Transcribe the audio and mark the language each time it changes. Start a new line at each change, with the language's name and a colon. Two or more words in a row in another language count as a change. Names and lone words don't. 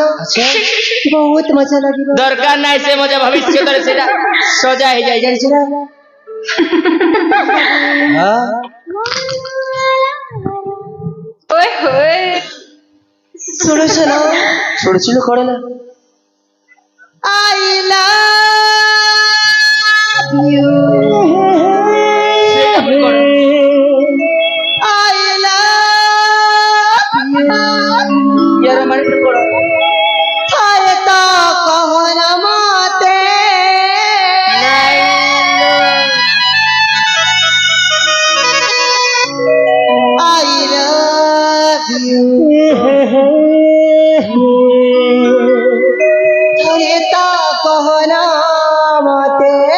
Odia: ବହୁତ ମଜା ଲାଗିବ। ଦରକାର ନାହିଁ ସେ ମଜା, ଭବିଷ୍ୟତରେ ସେଟା ସଜା ହେଇଯାଇ ଜାଣିଛ ନା? ଶୁଣୁଛ ନା? ଶୁଣୁছিଲୁ କଣ ନା?
English: I love you. I love you.
Hindi: यार हमारे पे पड़ो
Odia: ଥରେ ତ କହନ ମତେ
English: I love you.
Odia: ଥରେ ତ କହନ ମତେ